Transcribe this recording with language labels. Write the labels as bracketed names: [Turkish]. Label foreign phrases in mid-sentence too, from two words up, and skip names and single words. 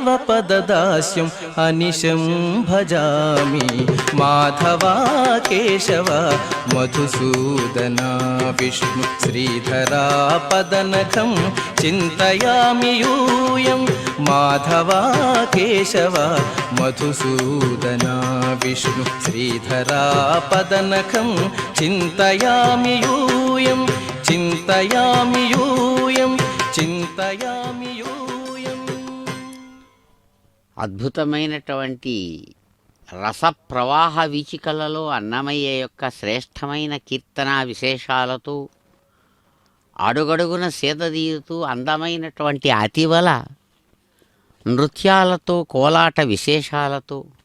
[Sanskrit] पददास्यम् अनिशं भजामि माधवा केशव मधुसूदन विष्णु श्रीधरा पदनखं चिन्तयामि यूयं माधवा केशव मधुसूदन विष्णु श्रीधरा पदनखं चिन्तयामि यूयं చింతయామి యూయం చింతయామి యూయం. [Telugu] అద్భుతమైనటువంటి రసప్రవాహ వీచికలలో అన్నమయ్య యొక్క శ్రేష్టమైన కీర్తనా విశేషాలతో అడుగడుగున సేదదీరుతూ అందమైనటువంటి అతివల నృత్యాలతో కోలాట విశేషాలతో